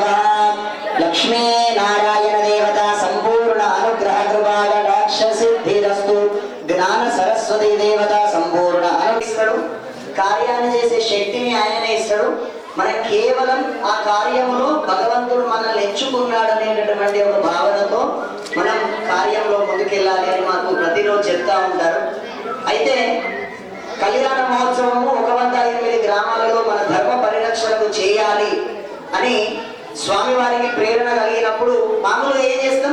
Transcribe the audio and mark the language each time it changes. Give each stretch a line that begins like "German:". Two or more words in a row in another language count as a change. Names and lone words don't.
Sanskrit: लक्ष्मी नारायण देवता संपूर्ण अनुग्रह कृपा कटाक्ष सिद्धिरस्तु। ज्ञान सरस्वती देवता संपूर्ण अनुग्रह
Telugu: కార్యాన్ని చేసే శక్తిని ఆయననే ఇస్తాడు. మన కేవలం ఆ కార్యములో భగవంతుడు మనల్ని ఎంచుకున్నాడు అనేటటువంటి ఒక భావనతో మనం కార్యంలో ముందుకెళ్ళాలి అని మాకు ప్రతిరోజు చెప్తా ఉంటారు. అయితే కళ్యాణ మహోత్సవము 108 గ్రామాలలో మన ధర్మ పరిరక్షణకు చేయాలి అని స్వామివారికి ప్రేరణ కలిగినప్పుడు మామూలుగా ఏం చేస్తాం?